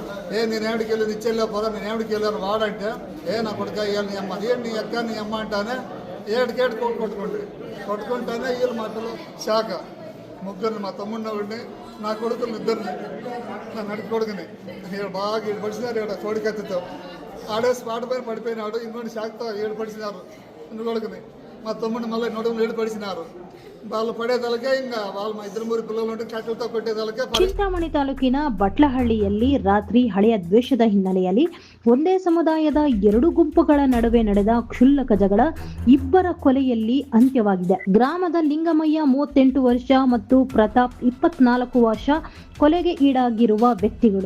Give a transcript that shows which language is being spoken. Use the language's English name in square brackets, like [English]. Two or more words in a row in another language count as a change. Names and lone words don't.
[Telugu] నేను ఏడికి వెళ్ళి ఇచ్చెళ్ళిపోదా, నేను ఏడికి వెళ్ళాను వాడంటే నా కొడుక నీ అమ్మ నీ ఎక్క నీ అమ్మ అంటానే ఏడికేడు కొట్టుకుంటానే వీళ్ళు మా పిల్లలు శాఖ ముగ్గురిని, మా తమ్ముడిని ఒకడిని, నా కొడుకుని ఇద్దరిని, నా నడిపి కొడుకుని బాగా పడిచినారు ఇక్కడ కోడికత్తితో. ఆడేసి పాట పైన పడిపోయినాడు, ఇంకోటి శాఖతో ఏడుపడిచినారు కొడుకుని. మా తమ్ముడిని మళ్ళీ నడుములు ఏడుపడిచినారు. వాళ్ళు పడేదలకే ఇంకా వాళ్ళు మా 2-3 పిల్లలు ఉంటే కట్టెలతో కొట్టేదలకే. [Kannada] ಚಿಂತಾಮಣಿ ತಾಲೂಕಿನ ಬಟ್ಲಹಳ್ಳಿಯಲ್ಲಿ ರಾತ್ರಿ ಹಳೆಯ ದ್ವೇಷದ ಹಿನ್ನೆಲೆಯಲ್ಲಿ ಒಂದೇ ಸಮುದಾಯದ ಎರಡು ಗುಂಪುಗಳ ನಡುವೆ ನಡೆದ ಕ್ಷುಲ್ಲಕ ಜಗಳ, ಇಬ್ಬರ ಕೊಲೆಯಲ್ಲಿ ಅಂತ್ಯವಾಗಿದೆ. ಗ್ರಾಮದ ಲಿಂಗಮಯ್ಯ 38 ವರ್ಷ ಮತ್ತು ಪ್ರತಾಪ್ 24 ವರ್ಷ ಕೊಲೆಗೆ ಈಡಾಗಿರುವ ವ್ಯಕ್ತಿಗಳು.